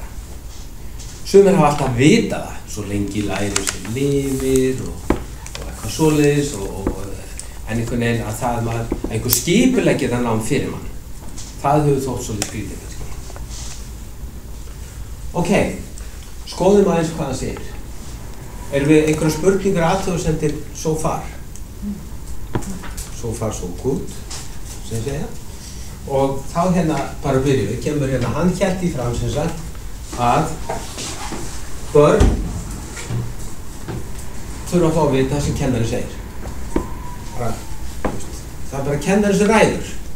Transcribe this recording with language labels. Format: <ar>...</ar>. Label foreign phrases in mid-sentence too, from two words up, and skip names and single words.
<is>Sumir hafa alltaf vitað það, svo lengi lærir sem lifir og eitthvað svoleiðis en einhvern veginn að það einhver skipuleggir það nám fyrir mann. Það hefur þótt svolítið skrítið kannski. Ok, skoðum aðeins hvað það segir. Erum við einhverja spurningar athugasemdir</is> <en>so far? So far so good,</en> <is>sem segja. Og þá hérna bara byrjum við, kemur hérna, hann hélt í fram sem sagt að börn þurfa að fá að vita það sem kennari segir. Það bara kennari sem ræður.</is>